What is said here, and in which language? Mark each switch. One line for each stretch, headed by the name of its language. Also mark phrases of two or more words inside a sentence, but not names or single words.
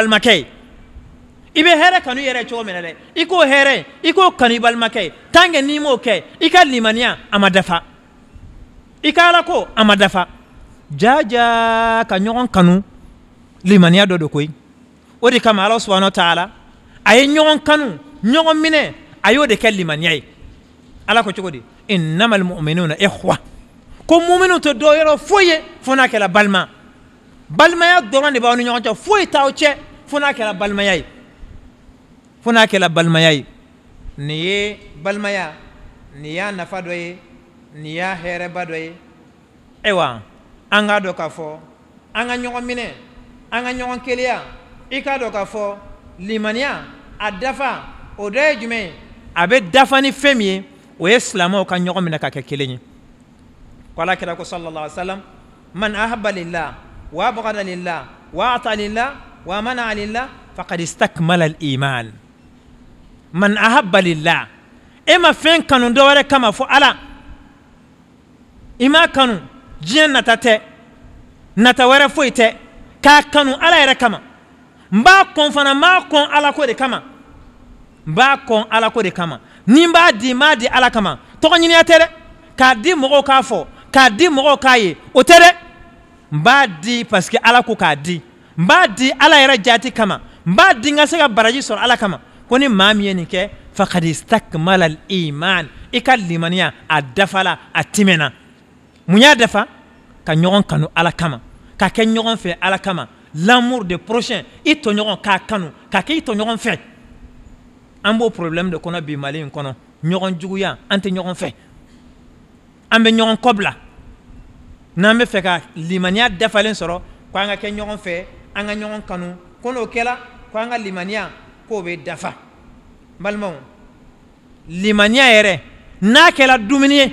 Bambara: balimakɛ ye i bɛ hɛrɛ kanu i yɛrɛ cogo min na dɛ i k'o hɛrɛ i k'o kanu i balimakɛ ye
French: tant que
Bambara: n'i m'o kɛ i ka limaniya a ma dafa i ka ala ko a ma dafa jaja ka ɲɔgɔn kanu limaniya dɔ do koyi o de kama Ala
Arabic: سبحانه وتعالى
Bambara: a ye ɲɔgɔn kanu ɲɔgɔn minɛ a y'o de kɛ limaniya ye ala ko cogo di
Arabic: إنما المؤمنون إخوة
Bambara: ko mu'minu to do yɔrɔ foyi ye fo n'a kɛla balimaya dɔrɔn de b'aw ni ɲɔgɔn cɛ foyi t'aw cɛ fo n'a kɛla balimaya ye fo n'a kɛla balimaya ye nin ye balimaya nin y'a nafa dɔ ye nin y'a hɛrɛba dɔ ye ayiwa an k'a dɔn k'a fɔ an ka ɲɔgɔn minɛ an ka ɲɔgɔn keleya i k'a dɔn k'a fɔ limaniya a dafa o dɔ ye jumɛn ye a bɛ dafa ni fɛn min ye o ye silamɛw ka ɲɔgɔn minɛ ka kɛ kelen ye ko ala kira ko
Arabic: صلى الله عليه وسلم من أحب لله وأبغض لله وأعطى لله ومنع لله فقد استكمل الإيمان من أحب لله
Bambara: e ma fɛn kanu dɔ wɛrɛ kama fo ala i ma kanu diɲɛ nata tɛ nata wɛrɛ foyi tɛ k'a kanu ala yɛrɛ kama n b'a kɔn fana n b'a kɔn ala ko de kama n b'a kɔn ala ko de kama ni n b'a di n b'a di ala kama tɔgɔ ɲiniya tɛ dɛ k'a di mɔgɔw k'a fɔ k'a di mɔgɔw k'a ye o tɛ dɛ n b'a di
French: parce que
Bambara: ala ko k'a di n b'a di ala yɛrɛ jaati kama n b'a di n ka se ka baraji sɔrɔ ala kama ko ni maa min ye nin kɛ
Arabic: فقد استكمل الإيمان
Bambara: ika limaniya a dafala a timena mun y'a dafa ka ɲɔgɔn kanu ala kama ka kɛ ɲɔgɔn fɛ ala kama
French: l'amour de prochain
Bambara: i tɔɲɔgɔn k'a kanu ka kɛ i tɔɲɔgɔn fɛ an b'o problème de kɔnɔ bi Mali in kɔnɔ ɲɔgɔn juguya an tɛ ɲɔgɔn fɛ an bɛ ɲɔgɔn kɔbila n'an bɛ fɛ ka limaniya dafalen sɔrɔ ko an ka kɛ ɲɔgɔn fɛ an ka ɲɔgɔn kanu ko n'o kɛla ko an ka limaniya k'o bɛ dafa balimaw limaniya yɛrɛ n'a kɛla dumuni